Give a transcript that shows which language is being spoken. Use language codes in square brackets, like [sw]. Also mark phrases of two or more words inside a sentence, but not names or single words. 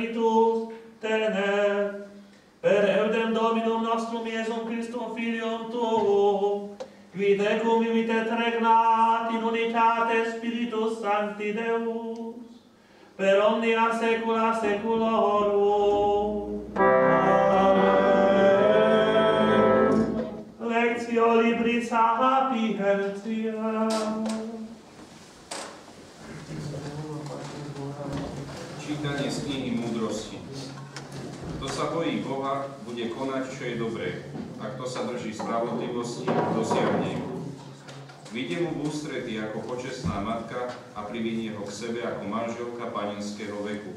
[la] tener, per eudem Dominum nostrum Iesum Christum Filium Tuum, qui tecum vivit et regnat in unitate Spiritus Sancti Deus, per omnia saecula saeculorum. Amen. Lectio Libri Sapientia. [sk] Čítanie z knihy múdrosti. Kto sa bojí Boha, bude konať, čo je dobré, a kto sa drží spravodlivosti, dosiahne ju. Vyjde mu v ústrety ako počestná matka a privinie ho k sebe ako manželka panenského veku.